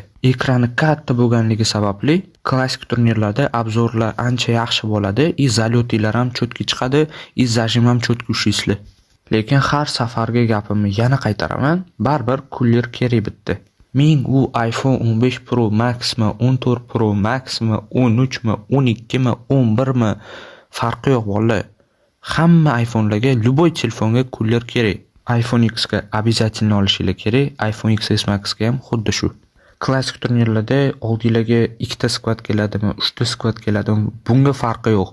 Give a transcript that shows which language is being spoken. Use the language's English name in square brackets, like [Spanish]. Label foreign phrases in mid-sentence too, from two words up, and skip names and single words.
[Uzbek] Ekrani katta bo'lganligi sababli klassik turnirlarda obzorlar ancha yaxshi bo'ladi, zalyotlar ham chotki chiqadi, zajim ham chotki ushlaysizlar. Lekin har safarga gapimni yana qaytaraman, baribir kullir kerak bitdi. Men u iPhone 15 Pro Max mi, 14 Pro Max mi, 13 mi, 12 mi, 11 mi farqi yo'q bolalar. Hamma iPhone'larga, любой telefonga kullir kerak. iPhone X ga обязательно olishinglar kerak, iPhone XS Max ga ham xuddi shu. Klassik turnirlarda oldinglarga 2 ta skvat keladimi, 3 ta skvat keladimi, bunga farqi yo'q.